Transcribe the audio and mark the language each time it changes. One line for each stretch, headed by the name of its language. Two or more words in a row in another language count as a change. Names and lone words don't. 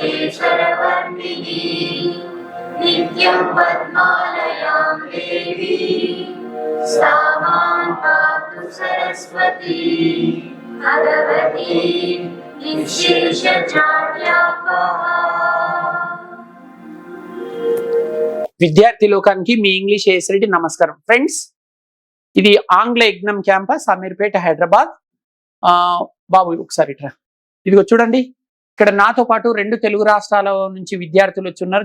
Sanskrit: सर्वेश्वरवर्तिनी नित्यं पद्मालयां देवी सा मां पातु सरस्वती भगवती निःशेषजाड्यापहा।
Telugu: విద్యార్థి లోకానికి మీ ఇంగ్లీష్ ఏఎస్రెడ్డి నమస్కారం ఫ్రెండ్స్. ఇది ఆంగ్ల యజ్ఞం క్యాంపస్ అమీర్పేట హైదరాబాద్. బాబు ఒకసారి ఇట్రా, ఇదిగో చూడండి. ఇక్కడ నాతో పాటు 2 తెలుగు రాష్ట్రాల నుంచి విద్యార్థులు వచ్చి ఉన్నారు.